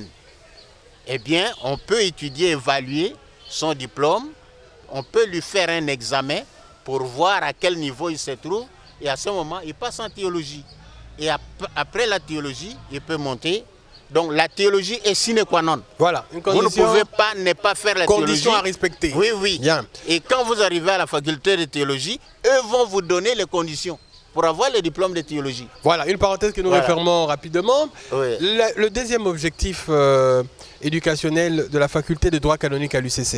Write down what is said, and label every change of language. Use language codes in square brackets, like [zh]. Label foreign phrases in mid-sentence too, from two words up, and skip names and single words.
[fr] Eh bien, on peut étudier, évaluer son diplôme, on peut lui faire un examen pour voir à quel niveau il se trouve et à ce moment, il passe en théologie. Et après la théologie, il peut monter. Donc la théologie est [la] sine qua non. [fr] Voilà, une condition. Vous ne pouvez pas ne pas faire la théologie. Condition à respecter. Oui, oui. Bien. Et quand vous arrivez à la faculté de théologie, eux vont vous donner les conditions pour avoir le diplôme de théologie. Voilà, une parenthèse que nous refermons rapidement. Oui. Le deuxième objectif éducationnel de la faculté de droit canonique à l'UCC.